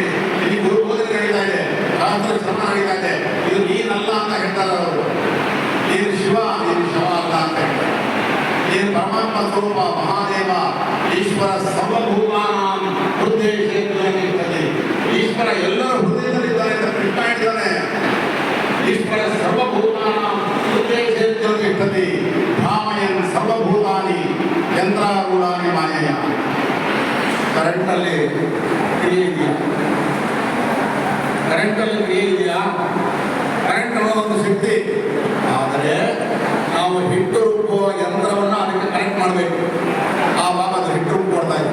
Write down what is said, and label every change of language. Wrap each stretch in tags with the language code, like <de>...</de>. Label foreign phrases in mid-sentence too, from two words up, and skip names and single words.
<kn>ಇಲ್ಲಿ ಗುರು ಬೋಧನೆ ನಡೀತಾ ಇದೆ, ಶಾಸ್ತ್ರ ಶ್ರಮ ನಡೀತಾ ಇದೆ. ಇದು ನೀನಲ್ಲ ಅಂತ ಹೇಳ್ತಾರೆ ಅವರು. ನೀನು ಶಿವ, ನೀನು ಶಿವ ಅಲ್ಲ ಅಂತ ಹೇಳ್ತಾರೆ. ನೀನು ಪರಮಾತ್ಮ ಸ್ವರೂಪ, ಮಹಾದೇವ,</kn> <sa>ಈಶ್ವರ ಸರ್ವಭೂತಾನಾಂ ಹೃದಯ.</sa> <kn>ಈಶ್ವರ ಎಲ್ಲರ ಹೃದಯದಲ್ಲಿದ್ದಾರೆ ಅಂತ ಕೃಷ್ಣ ಹೇಳಿದ್ದಾನೆ.</kn> <sa>ಈಶ್ವರ ಸರ್ವಭೂತಾನಾಂ ಹೃದಯ ತಿಷ್ಠತಿ ಭ್ರಾಮಯನ್ ಸರ್ವಭೂತಾನಿ ಯಂತ್ರಾರೂಢಾನಿ ಮಾಯೆಯ.</sa> <kn>ಕರೆಂಟಲ್ಲಿ ಕ್ರಿಯೆ ಇದೆಯಾ? ಕರೆಂಟಲ್ಲಿ ಕ್ರಿಯೆ ಇದೆಯಾ? ಕರೆಂಟ್ ಅನ್ನೋದೊಂದು ಶಕ್ತಿ. ಆದರೆ ನಾವು ಹಿಟ್ಟು ರುಬ್ಬುವ ಯಂತ್ರವನ್ನು ಅದಕ್ಕೆ ಕನೆಕ್ಟ್ ಮಾಡಬೇಕು, ಆವಾಗ ಅದು ಹಿಟ್ಟು ರುಬ್ಬು ಕೊಡ್ತಾ ಇದೆ.</kn>